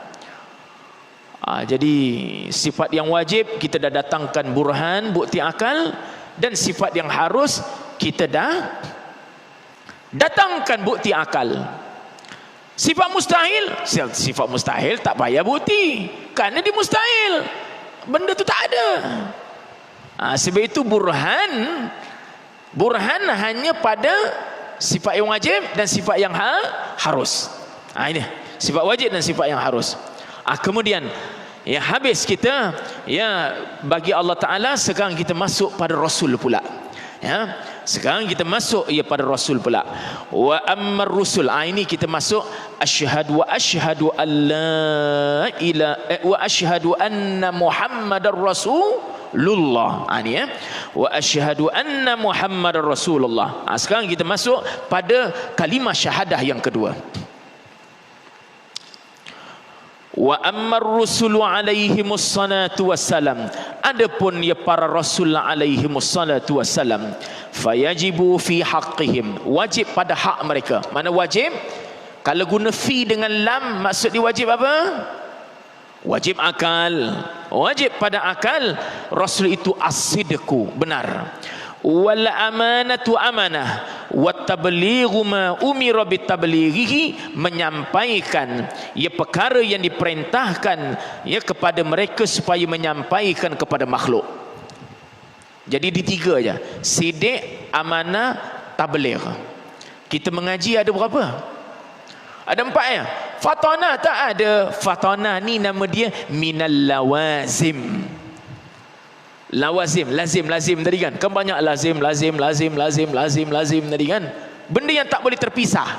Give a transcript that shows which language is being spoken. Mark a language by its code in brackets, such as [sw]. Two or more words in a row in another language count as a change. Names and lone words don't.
[ms] Jadi sifat yang wajib kita dah datangkan burhan, bukti akal, dan sifat yang harus kita dah datangkan bukti akal. Sifat mustahil tak payah bukti, kerana dia mustahil, benda tu tak ada. Sebab itu burhan hanya pada sifat yang wajib dan sifat yang harus. Ini sifat wajib dan sifat yang harus. Kemudian habis kita bagi Allah Ta'ala. Sekarang kita masuk pada Rasul pula. Sekarang kita masuk pada Rasul pula. [ar] وأما الرسل, [ms] ini kita masuk [ar] أشهد أن لا إله وأشهد أن محمدا رسول الله. Ini وأشهد أن محمدا رسول الله. [ms] Sekarang kita masuk pada kalimah syahadah yang kedua. [ar] وأما الرسل عليهم الصلاة والسلام, [ms] adapun para rasul [ar] عليهم الصلاة والسلام فيجب في حقهم, [ms] wajib pada hak mereka. Mana wajib? Kalau guna fi dengan lam, maksud dia wajib apa? Wajib akal. Wajib pada akal. Rasul itu as-sidqu, benar. [ar] والأمانة أمانة والتبليغ ما أمر بتبليغه, [ms] menyampaikan perkara yang diperintahkan kepada mereka supaya menyampaikan kepada makhluk. Jadi di tiga aja, sidik, amanah, tabligh. Kita mengaji ada berapa? Ada 4 ya. Fatanah tak ada. Fatanah ni nama dia [ar] من اللوازم. [ms] Lawazim, lazim tadi kan banyak lazim tadi kan, benda yang tak boleh terpisah.